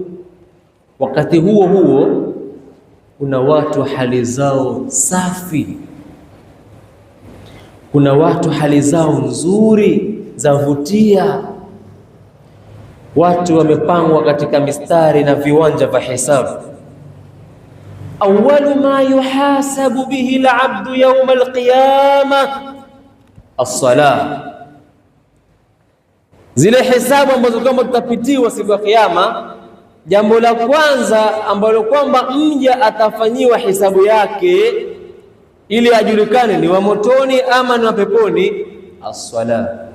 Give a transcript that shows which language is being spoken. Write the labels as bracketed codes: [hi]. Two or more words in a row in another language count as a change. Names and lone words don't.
[sw] Wakati huo huo kuna watu hali zao safi, kuna watu hali zao nzuri zavutia. Watu wamepangwa katika mistari na viwanja vya hisabu. [ar] أول ما يحاسب به العبد يوم القيامة الصلاة. [sw] Zile hisabu ambazo kama tutapitiwa siku ya Kiyama, jambo la kwanza ambalo kwamba mja atafanyiwa hisabu yake ili ajulikane ni wa motoni ama ni wa peponi, as-salah.